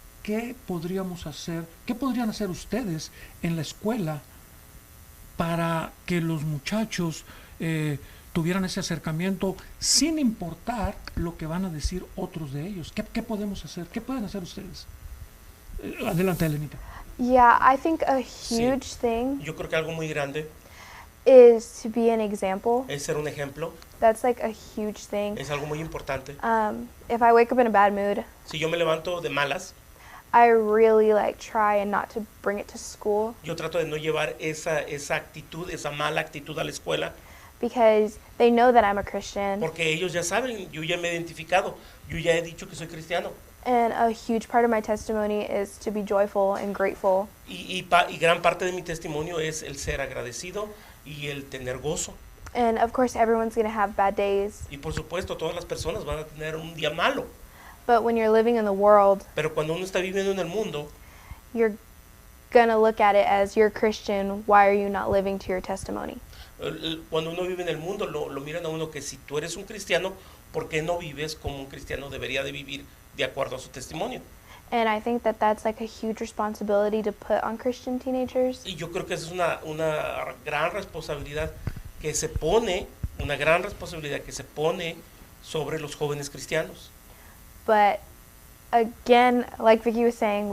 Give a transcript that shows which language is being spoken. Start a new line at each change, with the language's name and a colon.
Spanish: ¿Qué podríamos hacer? ¿Qué podrían hacer ustedes en la escuela para que los muchachos tuvieran ese acercamiento sin importar lo que van a decir otros de ellos? ¿Qué podemos hacer? ¿Qué pueden hacer ustedes? Adelante, Elenita.
English: Yeah, I think a huge thing
Spanish: Yo creo que algo muy grande
English: is to be an example.
Spanish: es ser un ejemplo,
English: That's like a huge thing.
Spanish: es algo muy importante.
English: If I wake up in a bad mood,
Spanish: Si yo me levanto de malas,
English: I really like try and not to bring it to school,
Spanish: yo trato de no llevar esa actitud, esa mala actitud a la escuela,
English: because they know that I'm a Christian,
Spanish: porque ellos ya saben, yo ya me he identificado, yo ya he dicho que soy cristiano.
English: and a huge part of my testimony is to be joyful and grateful.
Spanish: Y gran parte de mi testimonio es el ser agradecido y el tener gozo.
English: And of course, everyone's going to have bad days.
Spanish: Y por supuesto, todas las personas van a tener un día malo.
English: But when you're living in the world,
Spanish: Pero cuando uno está viviendo en el mundo,
English: you're going to look at it as you're Christian. Why are you not living to your testimony?
Spanish: cuando uno vive en el mundo, lo miran a uno que si tú eres un cristiano, ¿por qué no vives como un cristiano debería de vivir de acuerdo a su testimonio?
English: And I think that that's like a huge responsibility to put on Christian teenagers.
Spanish: Y yo creo que esa es una gran responsabilidad que se pone, una gran responsabilidad que se pone sobre los jóvenes cristianos.
English: But again, like Vicky was saying,